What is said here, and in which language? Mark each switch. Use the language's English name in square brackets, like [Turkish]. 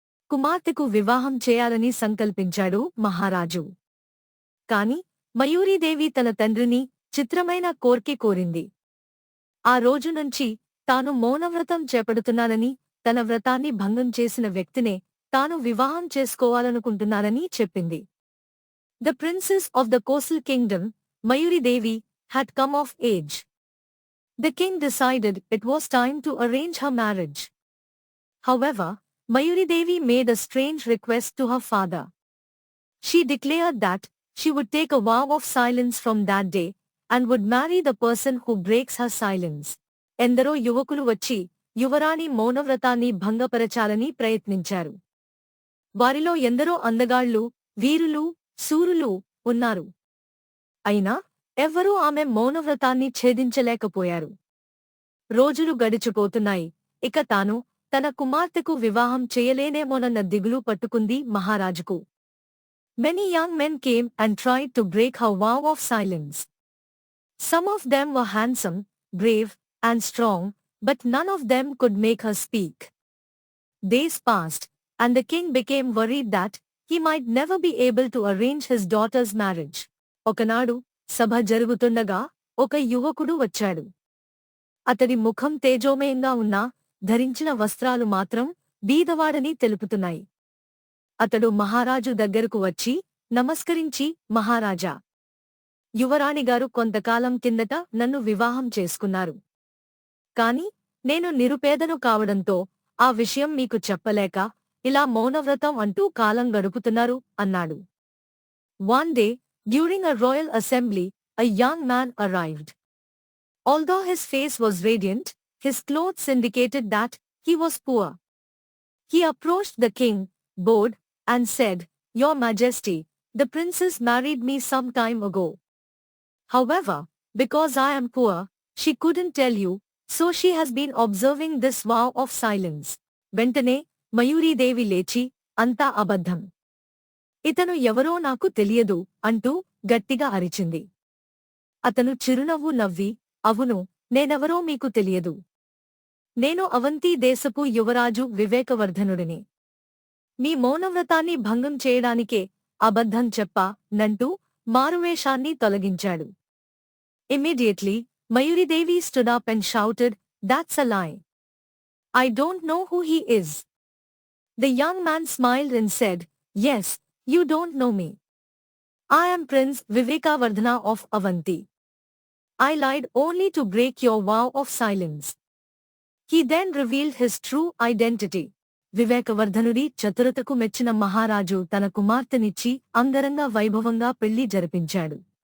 [Telugu] కుమార్తెకు వివాహం చేయాలని సంకల్పించాడు మహారాజు. కాని మయూరీదేవి తన తండ్రిని చిత్రమైన కోర్కె కోరింది. ఆ రోజు నుంచి తాను మౌనవ్రతం చేపడుతున్నానని, తన వ్రతాన్ని భంగం చేసిన వ్యక్తినే తాను వివాహం చేసుకోవాలనుకుంటున్నానని చెప్పింది. [English] The princess of the Kosal kingdom, Mayuri Devi, had come of age. The king decided it was time to arrange her marriage. However, Mayuri Devi made a strange request to her father. She declared that she would take a vow of silence from that day and would marry the person who breaks her silence. [Telugu] ఎందరో యువకులు వచ్చి యువరాణి మౌనవ్రతాన్ని భంగపరచాలని ప్రయత్నించారు. వారిలో ఎందరో అందగాళ్లు, వీరులు, శూరులు ఉన్నారు. అయినా ఎవ్వరూ ఆమె మౌనవ్రతాన్ని ఛేదించలేకపోయారు. రోజులు గడిచిపోతున్నాయి. ఇక తాను తన కుమార్తెకు వివాహం చేయలేనేమోనన్న దిగులు పట్టుకుంది మహారాజుకు. [English] Many young men came and tried to break her vow of silence. Some of them were handsome, brave, and strong, but none of them could make her speak. Days passed, and the king became worried that he might never be able to arrange his daughter's marriage. [Telugu] ఒకనాడు సభ జరుగుతుండగా ఒక యువకుడు వచ్చాడు. అతడి ముఖం తేజోమయంగా ఉన్నా ధరించిన వస్త్రాలు మాత్రం బీదవాడని తెలుపుతున్నాయి. అతడు మహారాజు దగ్గరకు వచ్చి నమస్కరించి, మహారాజా, యువరాణిగారు కొంతకాలం కిందట నన్ను వివాహం చేసుకున్నారు. కాని నేను నిరుపేదను కావడంతో ఆ విషయం మీకు చెప్పలేక ఇలా మౌనవ్రతం అంటూ కాలం గడుపుతున్నారు అన్నాడు. [English] One day, during a royal assembly, a young man arrived. Although his face was radiant, his clothes indicated that he was poor. He approached the king, bowed, and said, "Your Majesty, the princess married me some time ago. However, because I am poor, she couldn't tell you, so she has been observing this vow of silence." [Telugu] వెంటనే మయూరీదేవి లేచి, అంతా అబద్ధం. ఇతను ఎవరో నాకు తెలియదు అంటూ గట్టిగా అరిచింది. అతను చిరునవ్వు నవ్వి, అవును, నేనెవరో మీకు తెలియదు. నేను అవంతి దేశపు యువరాజు వివేకవర్ధనుడిని. మీ మౌనవ్రతాన్ని భంగం చేయడానికే అబద్ధం చెప్పా నంటూ మారువేషాన్ని తొలగించాడు. [English] Immediately, Mayuridevi stood up and shouted, "That's a lie. I don't know who he is." The young man smiled and said, "Yes, you don't know me. I am Prince Vivekavardhana of Avanti. I lied only to break your vow of silence." He then revealed his true identity. [Telugu] వివేకవర్ధనుడి చతురతకు మెచ్చిన మహారాజు తన కుమార్తెనిచ్చి అంగరంగ వైభవంగా పెళ్లి జరిపించాడు.